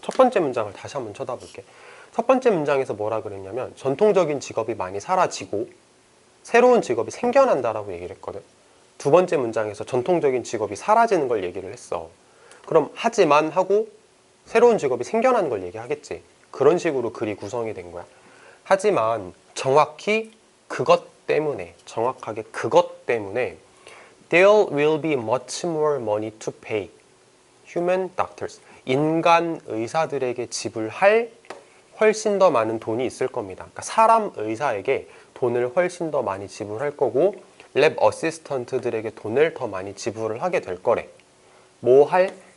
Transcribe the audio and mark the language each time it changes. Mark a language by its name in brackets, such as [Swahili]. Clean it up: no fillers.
[Korean] 첫 번째 문장을 다시 한번 쳐다볼게. 첫 번째 문장에서 뭐라 그랬냐면 전통적인 직업이 많이 사라지고 새로운 직업이 생겨난다라고 얘기를 했거든. 두 번째 문장에서 전통적인 직업이 사라지는 걸 얘기를 했어. 그럼 하지만 하고 새로운 직업이 생겨나는 걸 얘기하겠지. 그런 식으로 글이 구성이 된 거야. 하지만 정확히 그것 때문에 [English] 정확하게 그것 때문에 There will be much more money to pay human doctors. [Korean] 인간 의사들에게 지불할 훨씬 더 많은 돈이 있을 겁니다. 그러니까 사람 의사에게 돈을 훨씬 더 많이 지불할 거고 랩 어시스턴트들에게 돈을 더 많이 지불을 하게 될 거래. 뭐 할?